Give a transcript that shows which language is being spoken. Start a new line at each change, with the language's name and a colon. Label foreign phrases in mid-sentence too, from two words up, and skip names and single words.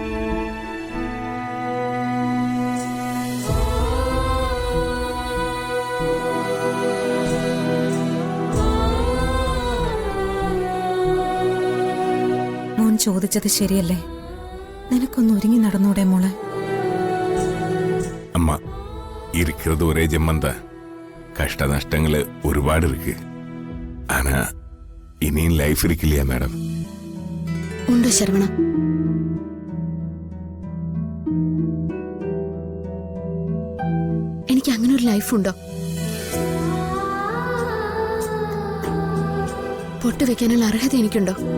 Malayalam: മോൻ ചോദിച്ചത് ശരിയല്ലേ? നിനക്കൊന്ന് ഒരുങ്ങി നടന്നൂടെ മോളെ?
Tamil: அம்மா இருக்கிறது ஒரே ஜெம்மந்தான். கஷ்ட நஷ்டங்கள் ஒருபாடு இருக்கு. ஆனா இனியும் லைஃப் இருக்கு இல்லையா மேடம்?
Malayalam: ഉണ്ട് ശരവണ. എനിക്ക് അങ്ങനെ ഒരു ലൈഫുണ്ടോ? പൊട്ടു വെക്കാനുള്ള അർഹത എനിക്കുണ്ടോ?